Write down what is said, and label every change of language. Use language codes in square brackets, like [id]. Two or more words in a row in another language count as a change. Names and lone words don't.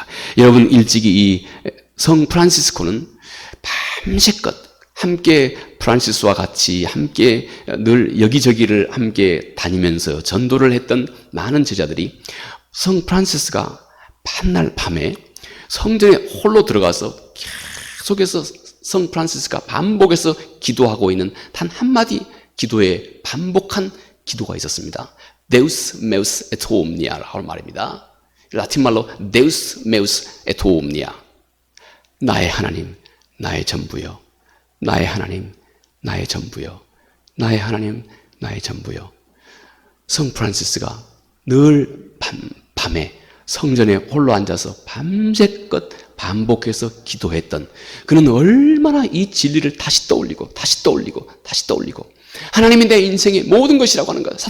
[ko] 여러분, 일찍이 이 성 프란시스코는 밤새껏 함께 프란시스와 같이 함께 늘 여기저기를 함께 다니면서 전도를 했던 많은 제자들이 성 프란시스가 밤날 밤에 성전에 홀로 들어가서 계속해서 성 프란시스가 반복해서 기도하고 있는 단 한마디 기도에 반복한 기도가 있었습니다. [la] Deus meus et omnia라고 말입니다. [ko] 라틴말로 [la] Deus meus et omnia. [ko] 나의 하나님, 나의 전부요. 나의 하나님, 나의 전부요. 나의 하나님, 나의 전부요. 성 프란시스가 늘 밤에 성전에 홀로 앉아서 밤새껏 반복해서 기도했던, 그는 얼마나 이 진리를 다시 떠올리고 다시 떠올리고 다시 떠올리고, 하나님이 내 인생의 모든 것이라고 하는 것.